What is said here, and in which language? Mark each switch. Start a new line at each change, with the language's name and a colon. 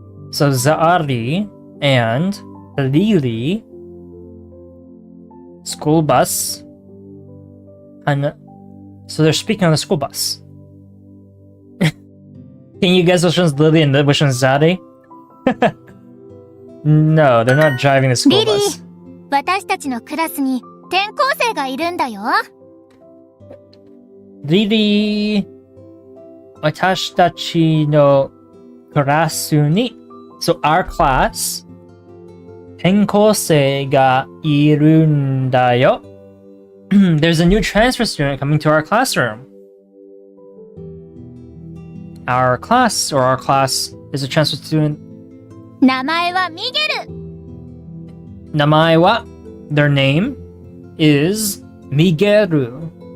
English: So Zari and Lily school bus and so they're speaking on the school bus. Can you guess which one's Lily and which one's Zari? No, they're not driving the school bus.
Japanese: 私たちのクラスに転校生がいるんだよ。 Lily, 私たちのクラスに
English: So our class
Japanese: 転校生がいるんだよ。
English: There's a new transfer student coming to our classroom. Our class is a transfer student.
Japanese: 名前はミゲル。名前は
English: their name is Miguel.